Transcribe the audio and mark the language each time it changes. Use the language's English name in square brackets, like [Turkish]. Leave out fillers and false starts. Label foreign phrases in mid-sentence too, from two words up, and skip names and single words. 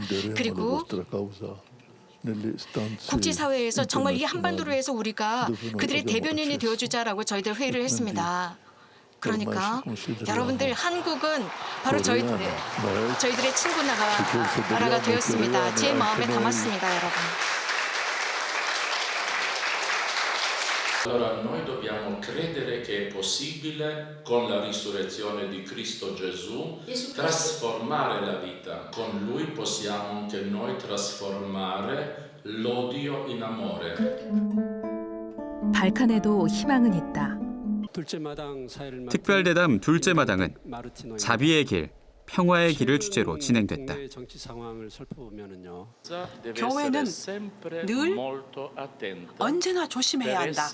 [Korean] 그리고 국제사회에서 정말 이 한반도를 위해서 우리가 그들의 대변인이 되어주자라고 저희들 회의를 했습니다. 그러니까 여러분들, 한국은 바로 저희들의 친구 나라가 되었습니다. 제 마음에 담았습니다, 여러분. [Italian] Allora noi dobbiamo credere che è possibile con la risurrezione di Cristo Gesù trasformare la vita. Con Lui possiamo anche noi trasformare l'odio in amore. [Korean] 발칸에도 희망은 있다. 특별대담 둘째 마당은 자비의 길, 평화의 길을 주제로 진행됐다. 교회는 늘 언제나 조심해야 한다.